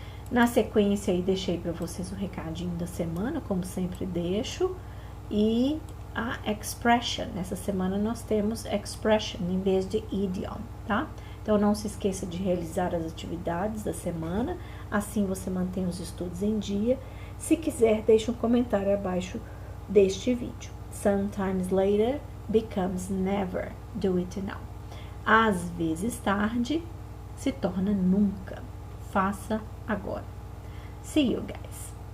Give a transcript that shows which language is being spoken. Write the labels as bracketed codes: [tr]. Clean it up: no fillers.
[pt] Na sequência aí deixei para vocês o recadinho da semana, como sempre deixo, e a expression. Nessa semana nós temos expression em vez de idiom, tá? Então não se esqueça de realizar as atividades da semana, assim você mantém os estudos em dia. Se quiser, deixe um comentário abaixo deste vídeo. [en] Sometimes later becomes never. Do it now. [pt] Às vezes tarde se torna nunca. Faça agora. [en] See you guys.